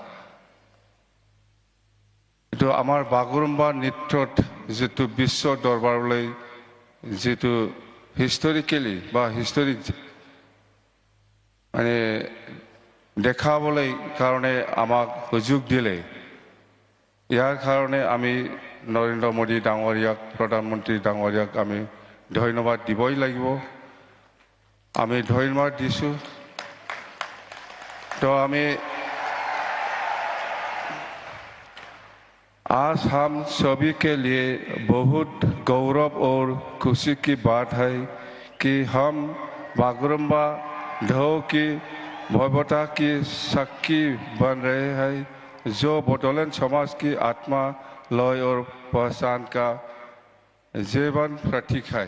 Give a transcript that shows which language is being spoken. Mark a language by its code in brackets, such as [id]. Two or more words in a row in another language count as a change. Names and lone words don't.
[as] এইটো আমাৰ বাগৰুম্বা নৃত্যত যিটো বিশ্ব দৰবাৰলৈ যিটো হিষ্টৰিকেলি বা হিষ্টৰিক মানে দেখাবলৈ কাৰণে আমাক সুযোগ দিলে, ইয়াৰ কাৰণে আমি নৰেন্দ্ৰ মোদী ডাঙৰীয়াক প্ৰধানমন্ত্ৰী ডাঙৰীয়াক আমি ধন্যবাদ দিবই লাগিব। আমি ধন্যবাদ দিছোঁ। [hi] तो हमें आज हम सभी के लिए बहुत गौरव और खुशी की बात है कि हम बागुरुम्बा ढोल की भव्यता की साक्षी बन रहे हैं, जो बडोलेण्ड समाज की आत्मा, लय और पहचान का जीवन प्रतीक है।